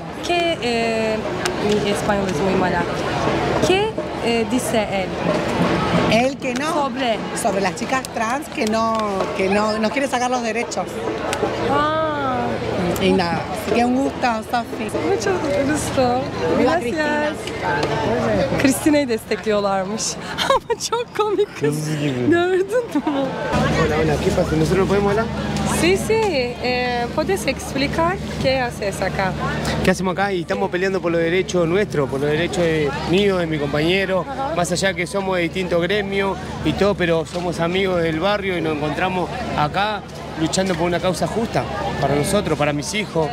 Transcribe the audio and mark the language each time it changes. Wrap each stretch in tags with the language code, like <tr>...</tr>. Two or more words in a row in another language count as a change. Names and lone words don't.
<es>Mi español es muy mala. ¿Qué dice él? Él que no, Sobre las chicas trans que no nos quiere sacar los derechos. Ah, Y nada, así que un gusto, Sofi. mucho gusto. Viva Gracias.</es> <tr>Cristina'yı destekliyorlarmış. Ama çok komik kız. Gördün mü?</tr> <es>Hola, hola, ¿qué pasa? ¿Nosotros podemos hablar? Sí, sí. ¿Puedes explicar qué haces acá? ¿Qué hacemos acá? Y estamos peleando por los derechos nuestros, por los derechos míos, de mi compañero, más allá que somos de distintos gremios y todo, pero somos amigos del barrio y nos encontramos acá luchando por una causa justa para nosotros, para mis hijos.</es>